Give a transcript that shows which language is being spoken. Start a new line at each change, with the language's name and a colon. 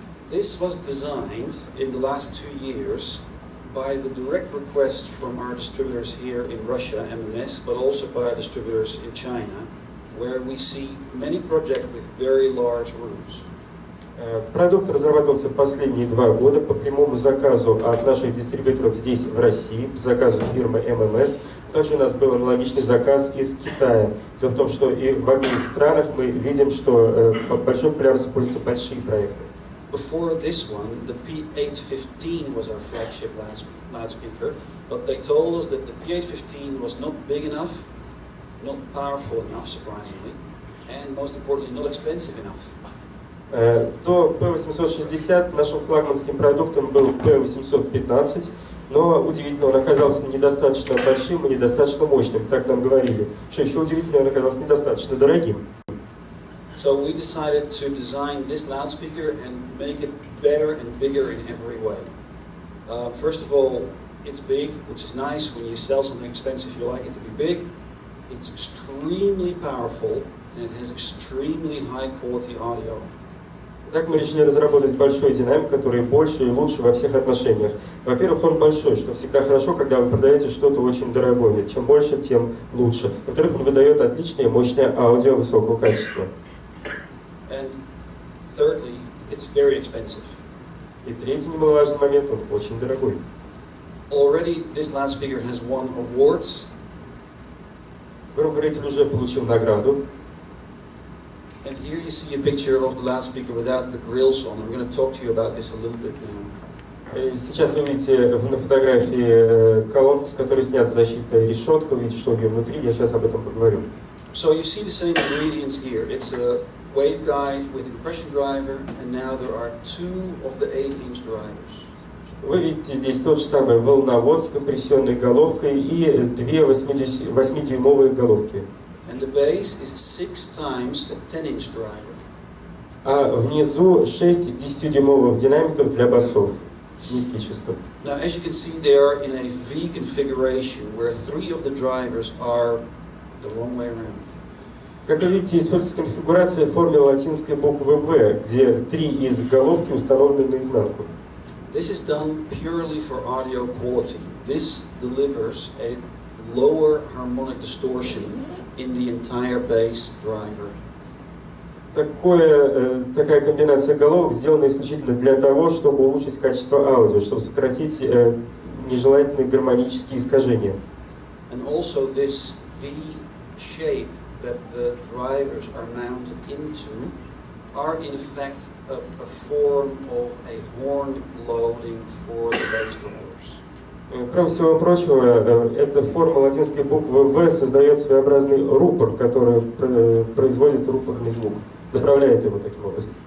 English: This was designed in the last 2 years by the direct request from our distributors here in Russia, MMS, but also by our distributors in China, where we see many projects with very large rooms.
Russian: Продукт разрабатывался последние 2 года по прямому заказу от наших дистрибьюторов здесь, в России, по заказу фирмы ММС. Также у нас был аналогичный заказ из Китая. Дело в том, что и в обеих странах мы видим, что большой популярностью пользуются большие проекты.
English: Before this one, the P815 was our flagship loudspeaker, but they told us that the P815 was not big enough, not powerful enough, surprisingly, and most importantly, not expensive enough.
Russian: До P860 нашим флагманским продуктом был P815, но удивительно, он оказался недостаточно большим и недостаточно мощным, так нам говорили. Что еще удивительно, он оказался недостаточно дорогим.
English: So we decided to design this loudspeaker and make it better and bigger in every way. First of all, it's big, which is nice. When you sell something expensive, you like it to be big. It's extremely powerful, and it has extremely high quality audio.
Russian: Так мы решили разработать большой динамик, который больше и лучше во всех отношениях. Во-первых, он большой, что всегда хорошо, когда вы продаете что-то очень дорогое. Чем больше, тем лучше. Во-вторых, он выдает отличное и мощное аудио высокого качества.
English: And thirdly, it's very expensive.
Russian: И третий немаловажный момент, он очень дорогой.
English: Already, this loudspeaker has won awards.
Russian: Громкоговоритель уже получил награду.
English: And here you see a picture of the loudspeaker without the grills on. I'm going to talk to you about this a little bit now.
Russian: Сейчас вы видите на фотографии колонку, с которой снята защитная решетка, вы видите, что у нее внутри, я сейчас об этом поговорю.
English: So you see the same ingredients here. It's a waveguide with a compression driver, and now there are 2 of the 8-inch drivers.
Russian: Вы видите здесь тот же самый волновод с компрессионной головкой и 2 8-дюймовые головки.
English: And the bass is 6 times a 10-inch driver.
Russian: А внизу 6 10-дюймовых динамиков для басов. Низкие частоты.
English: Now, as you can see, they are in a V configuration, where 3 of the drivers are the wrong way around.
Russian: Как вы видите, используется конфигурация в форме латинской буквы V, где 3 из головки установлены наизнанку.
English: This is done purely for audio quality. This delivers a lower harmonic distortion in the entire bass driver.
Russian: Такая комбинация головок сделана исключительно для того, чтобы улучшить качество аудио, чтобы сократить нежелательные гармонические искажения.
English: And also this V shape that the drivers are mounted into are in effect a form of a horn loading for the bass drivers.
Russian: Кроме всего прочего, эта форма латинской буквы V создает своеобразный рупор, который производит рупорный звук, направляет его таким образом.